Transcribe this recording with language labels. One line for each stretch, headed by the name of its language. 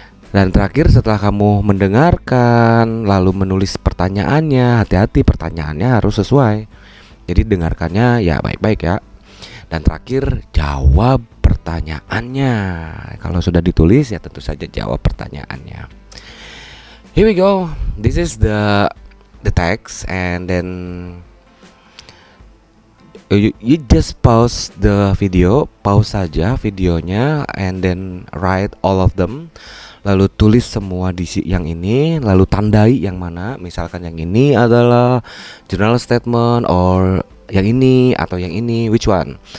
Indonesian: Dan terakhir, setelah kamu mendengarkan lalu menulis pertanyaannya, hati-hati, pertanyaannya harus sesuai. Jadi dengarkannya ya baik-baik ya. Dan terakhir, jawab pertanyaannya. Kalau sudah ditulis ya tentu saja jawab pertanyaannya.
English: Here we go. This is the text, and then you just pause the video,
Indonesian: pause saja videonya,
English: and then write all of them.
Indonesian: Lalu tulis semua di yang ini, lalu tandai yang mana. Misalkan yang ini adalah general statement, or yang ini atau yang ini,
English: which one?